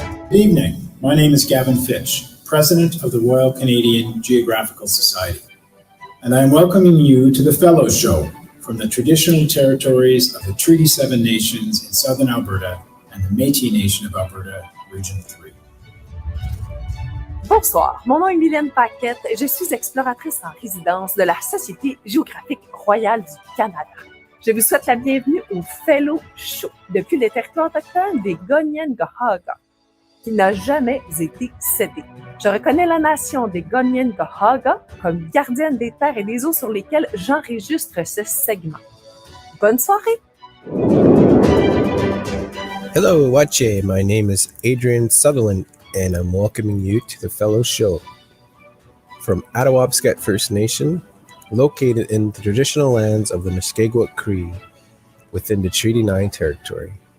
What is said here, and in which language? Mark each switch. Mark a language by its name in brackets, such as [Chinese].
[English] Good evening, my name is Gavin Fitch, President of the Royal Canadian Geographical Society. And I am welcoming you to the Fellow Show from the traditional territories of the Treaty 7 nations in southern Alberta and the Métis Nation of Alberta, Region 3. [French] Bonsoir, mon nom est Mylène Paquette, je suis exploratrice en résidence de la Société géographique royale du Canada. Je vous souhaite la bienvenue au Fellow Show, depuis les territoires autochtones des Goniengahaga, qui n'a jamais été cédé. Je reconnais la nation des Goniengahaga comme gardienne des terres et des eaux sur lesquelles j'enregistre ce segment. Bonne soirée! [English] Hello, Wache. My name is Adrian Sutherland, and I'm welcoming you to the Fellow Show from Attawabskat First Nation, located in the traditional lands of the Muskegowuk Cree within the Treaty 9 territory.